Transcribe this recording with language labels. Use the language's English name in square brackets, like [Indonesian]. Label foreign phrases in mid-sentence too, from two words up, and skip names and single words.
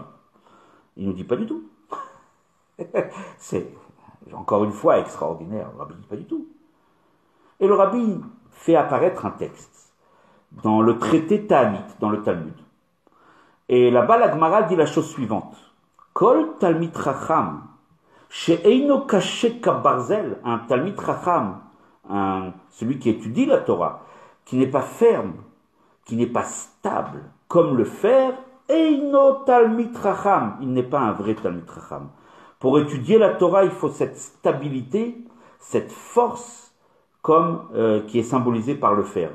[French] Il ne nous dit pas du tout. C'est, encore une fois, extraordinaire. Le rabbi ne dit pas du tout. Et le rabbi fait apparaître un texte dans le traité Ta'anit, dans le Talmud. Et là-bas, la Gemara dit la chose suivante. [Hebrew] כל תלמיד חכם שאינו קשה כברזל, un תלמיד חכם, [French] celui qui étudie la Torah, qui n'est pas ferme, qui n'est pas stable, comme le fer, [Hebrew] אינו תלמיד חכם, [French] il n'est pas un vrai [Hebrew] תלמיד חכם. [French] Pour étudier la Torah, il faut cette stabilité, cette force, comme qui est symbolisée par le fer.